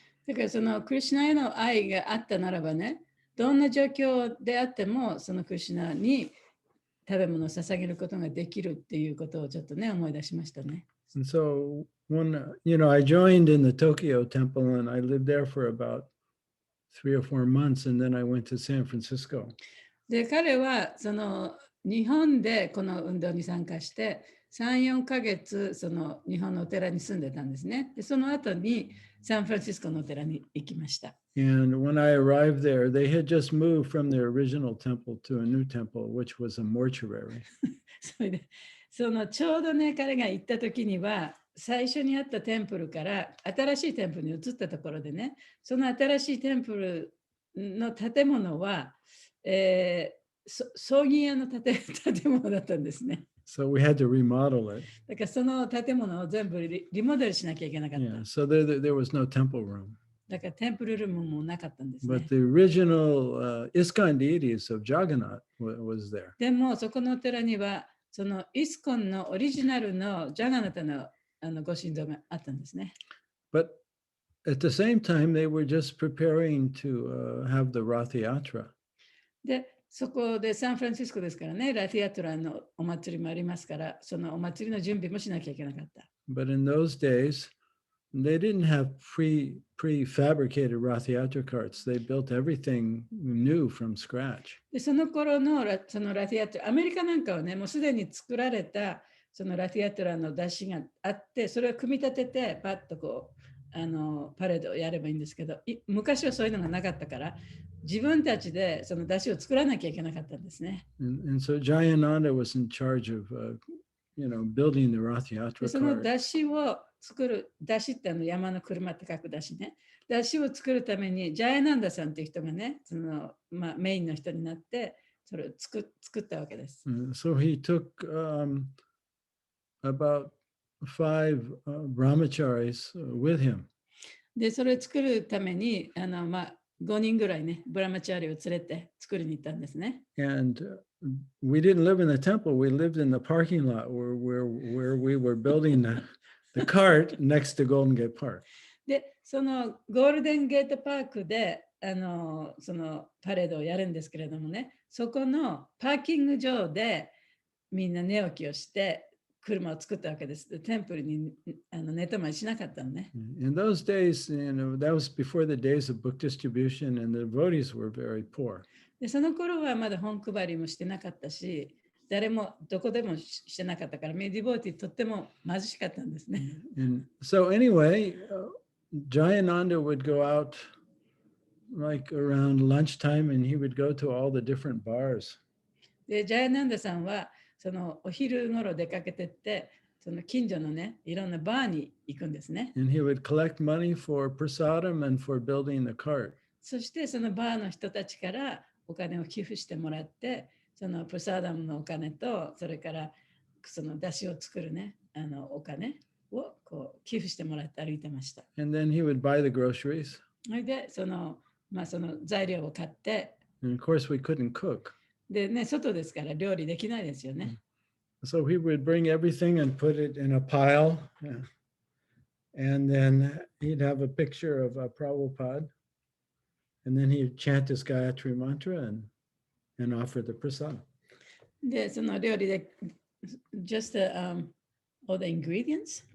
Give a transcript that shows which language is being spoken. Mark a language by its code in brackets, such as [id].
[ja] だからそのクリシュナへの愛があったならばね、どんな状況であってもそのクリシュナに食べ物を捧げることができるっていうことをちょっとね思い出しましたね。 [en] And so when I joined in the Tokyo temple, and I lived there for about 3 or 4 months, and then I went to San Francisco. [ja] で彼はその日本でこの運動に参加して3、4ヶ月その日本のお寺に住んでたんですね。でその後にサンフランシスコのお寺に行きました。 [en] And when I arrived there, they had just moved from their original temple to a new temple, which was a mortuary. [ja] それでそのちょうどね彼が行った時には最初にあったテンプルから新しいテンプルに移ったところでね、その新しいテンプルの建物は、葬儀屋の建物だったんですね。 [en] So we had to remodel it. [ja] だからその建物を全部リモデルしなきゃいけなかった。 [en] Yeah, so there was no temple room. [ja] だからテンプルルームもなかったんですね。 [en] But the original ISKCON deities of Jagannath was there. [ja] でもそこのお寺にはそのイスコンのオリジナルのジャガナタのご神像があったんですね。 [en] But at the same time, they were just preparing to have the Rath Yatra. [ja] で、そこでサンフランシスコですからね、ラティアトラのお祭りもありますから、そのお祭りの準備もしなきゃいけなかった。 [en] But in those days, they didn't have prefabricated Rath Yatra carts. They built everything new from scratch. [ja] で、その頃のそのラティアトラ、アメリカなんかはね、もうすでに作られたそのラティアトラの出汁があって、それを組み立てて、パッとこう、パレードをやればいいんですけど、昔はそういうのがなかったから、自分たちでその出汁を作らなきゃいけなかったんですね。 [en] And so Jayananda was in charge of, building the Rath [ja] で [en] Yatra [ja] その [en] cart. [ja] 出汁を作る、出汁って山の車って書く出汁ね。出汁を作るために、ジャヤナンダさんっていう人がね、そのメインの人になって、それを作ったわけです。 [en] So he took about 5 brahmacharis with him. [ja] で、それを作るために、5人ぐらいね、ブラマチャーリを連れて作りに行ったんですね。 [en] And we didn't live in the temple. We lived in the parking lot where we were building the cart next to Golden Gate Park. [ja] で、そのゴールデンゲートパークで、そのパレードをやるんですけれどもね、そこのパーキング場でみんな寝起きをして車を作ったわけです。テンプルに寝泊まりしなかったのね。 [en] In those days, that was before the days of book distribution, and the devotees were very poor. [ja] で、その頃はまだ本配りもしてなかったし、誰もどこでもしてなかったから、ディボーティーとっても貧しかったんですね。 [en] And so anyway, Jayananda would go out like around lunchtime, and he would go to all the different bars. [ja] で、ジャヤナンダさんはそのお昼頃出かけてって、その近所のね、いろんなバーに行くんですね。 [en] And he would collect money for prasadam and for building the cart. [ja] そしてそのバーの人たちからお金を寄付してもらって、そのプサダムのお金と、それからその出汁を作るね、お金をこう寄付してもらって歩いてました。 [en] And then he would buy the groceries. [ja] それでその材料を買って、 [en] And of course, we couldn't cook. [ja] でね、外ですから料理できないですよね。 [en] So he would bring everything and put it in a pile. And then he'd have a picture of Prabhupada. And then he'd chant his Gayatri mantra and offer the prasad. [ja] で、その料理で、 [en] just all the ingredients?